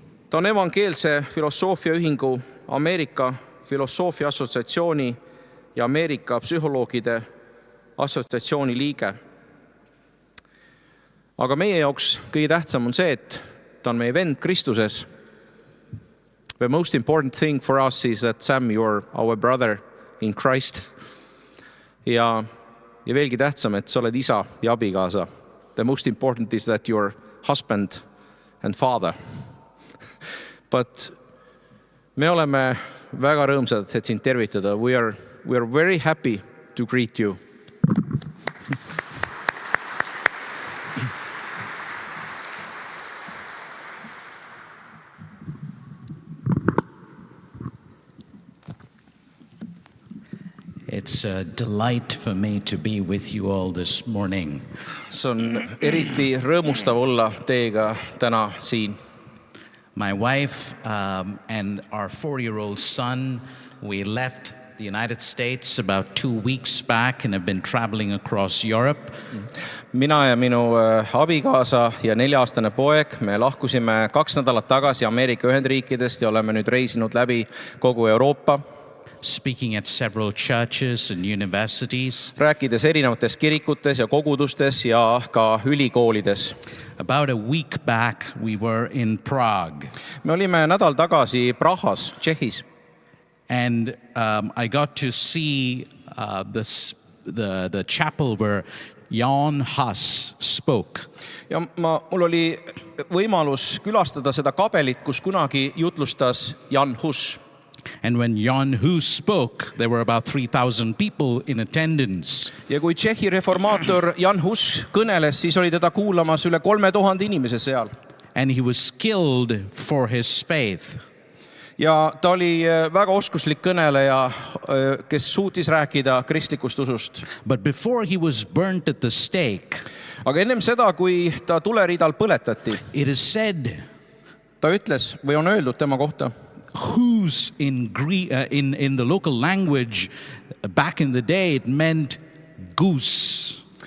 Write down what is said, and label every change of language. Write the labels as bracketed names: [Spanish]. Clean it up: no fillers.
[Estonian] Ta on evangeelse filosoofiaühingu, Ameerika Filosoofia Assotsiatsiooni ja Ameerika Psühholoogide Assotsiatsiooni liige. Aga meie jaoks kõige tähtsam on see, et ta on meie vend Kristuses. [English] The most important thing for us is that Sam, you are our brother in Christ. [Estonian] Ja veelgi tähtsam, et sa oled isa ja abikaasa. [English] The most important is that you are husband and father. [Estonian] But me oleme väga rõõmsad, et sind tervitada. [English] We are very happy to greet you. It's a delight for me to be with you all this morning. [Estonian] See on eriti rõõmustav olla teiega täna siin. [English] My wife and our 4-year-old son, we left the United States about 2 weeks back and have been traveling across Europe. [Estonian] Mina ja minu abikaasa ja 4-aastane poeg, me lahkusime 2 nädalat tagasi Ameerika Ühendriikidest ja oleme nüüd reisinud läbi kogu Euroopa. [English] Speaking at several churches and universities. [Estonian] Rääkides erinevates kirikutes ja kogudustes ja ka ülikoolides. [English] About a week back we were in Prague. [Estonian] Me olime nädal tagasi Prahas, Tšehhis. [English] And I got to see the chapel where Jan Hus spoke. [Estonian] Ja mul oli võimalus külastada seda kabelit, kus kunagi jutlustas Jan Hus. [English] And when Jan Hus spoke, there were about 3,000 people in attendance. [Estonian] Ja kui Tšehhi reformaator Jan Hus kõneles, siis oli teda kuulamas üle 3000 inimese seal. [English] And he was skilled for his faith. [Estonian] Ja ta oli väga oskuslik kõneleja, kes suutis rääkida kristlikust usust. [English] But before he was burnt at the stake, [Estonian] aga ennem seda, kui ta tuleridal põletati, [English] it is said, [Estonian] ta ütles või on öeldud tema kohta, [English] Hus in the local language back in the day it meant goose.